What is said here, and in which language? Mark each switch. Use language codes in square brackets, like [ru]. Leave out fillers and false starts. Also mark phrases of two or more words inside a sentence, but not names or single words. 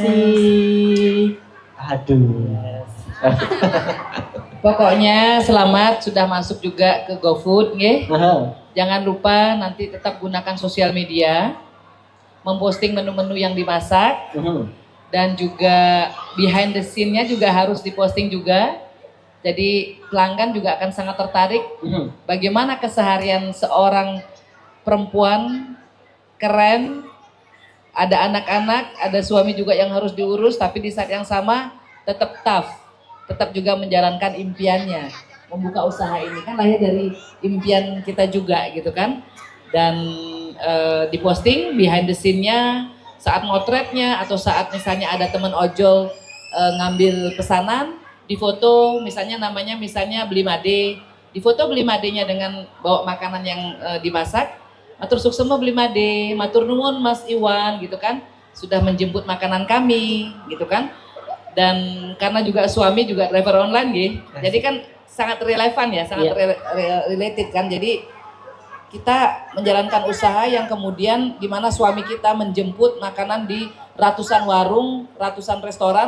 [id] Asik. Aduh. Pokoknya selamat sudah masuk juga ke GoFood, nggih. Aha. Jangan lupa nanti tetap gunakan sosial media, memposting menu-menu yang dimasak. Dan juga [en] behind the scene- [id] nya juga harus diposting juga. Jadi pelanggan juga akan sangat tertarik bagaimana keseharian seorang perempuan keren, ada anak-anak, ada suami juga yang harus diurus, tapi di saat yang sama tetap tough, tetap juga menjalankan impiannya, membuka usaha ini kan lahir dari impian kita juga gitu kan. Dan diposting [en] behind the scene- [id] nya, saat motretnya atau saat misalnya ada teman ojol ngambil pesanan, difoto misalnya namanya beli made, difoto beli madenya dengan bawa makanan yang dimasak, [ban] matur suksema [id] beli made, [jv] matur nuwun [id] Mas Iwan gitu kan, sudah menjemput makanan kami gitu kan. Dan karena juga suami juga [en] driver online [id] gitu, jadi kan sangat relevan ya, sangat related kan. Jadi kita menjalankan usaha yang kemudian di mana suami kita menjemput makanan di ratusan warung, ratusan restoran.